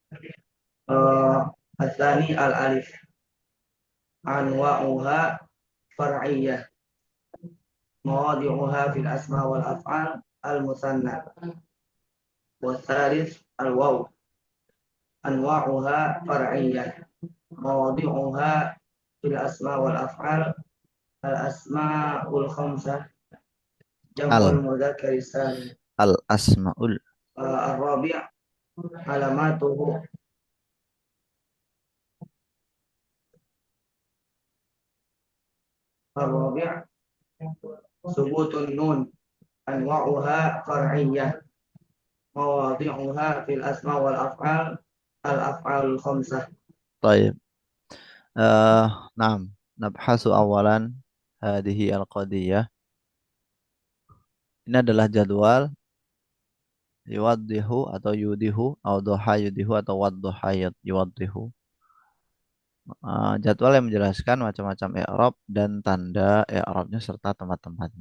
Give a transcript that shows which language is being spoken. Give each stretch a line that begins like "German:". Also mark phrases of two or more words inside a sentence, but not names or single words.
Arabic: الثاني الألف أنواعها فرعية مواضعها في الأسماء والأفعال المثنى. والثالث الواو أنواعها فرعية مواضعها في الأسماء والأفعال الأسماء الخمسة جمع Al مذكر سالم. الأسماء. الرابع علامته الرابع ثبوت النون أنواعها فرعية مواضعها في الأسماء والأفعال الأفعال الخمسة.
Indonesian: Baik. Naam.
Arabic: نبحث أولا هذه القضية.
Indonesian: Ini adalah jadwal yuwaddihu atau yudihu atau
Arabic: ضحى يضحي
Indonesian: atau
Arabic: وضح يوضح.
Indonesian: Jadwal yang menjelaskan macam-macam i'rab dan tanda i'rabnya serta tempat-tempatnya.